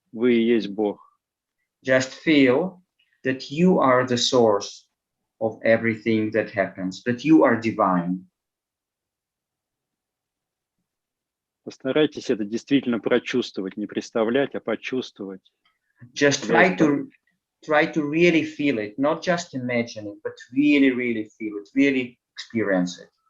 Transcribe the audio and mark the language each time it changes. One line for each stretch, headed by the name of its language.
Russian: Вы и есть Бог.
English: Just feel that you are the source of everything that happens, that you are divine.
Russian: Постарайтесь это действительно прочувствовать, не представлять, а почувствовать.
English: Just try to really feel it, not just imagine it, but really, really feel it, really experience it.